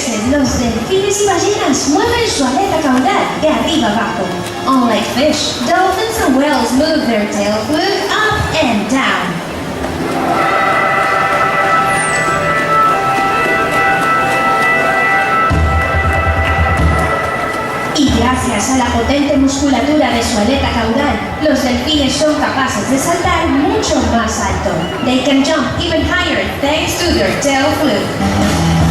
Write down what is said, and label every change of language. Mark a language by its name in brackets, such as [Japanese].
[Spanish] Los delfines y ballenas mueven su aleta caudal de arriba abajo. [English] Unlike fish, dolphins and whales move their tail fluke up and down. [Spanish] Y gracias a la potente musculatura de su aleta caudal, los delfines son capaces de saltar mucho más alto. [English] They can jump even higher thanks to their tail fluke.